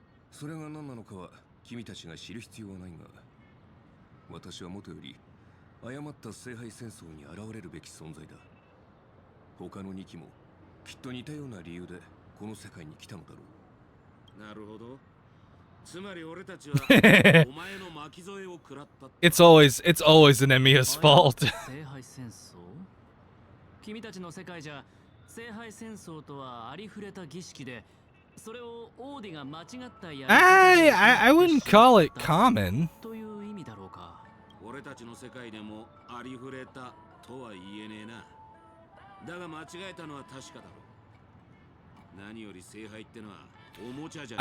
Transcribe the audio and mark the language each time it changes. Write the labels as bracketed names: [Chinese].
[Japanese] それが何なのかは君たちが知る必要はないが、私はもとより誤った聖杯戦争に現れるべき存在だ。他の2機もきっと似たような理由でこの世界に来たのだろう。なるほど。つまり俺たちはお前の巻き添えを食らった。 [English] It's always an Emiya's fault. [Japanese] 聖杯戦争？君たちの世界じゃ聖杯戦争とはありふれた儀式で、それをオーディが間違ったやり方で [English] I wouldn't call it common. [Japanese] という意味だろうか。俺たちの世界でもありふれたとは言えねえな。だが間違えたのは確かだろう。何より聖杯ってのはおもちゃじゃ。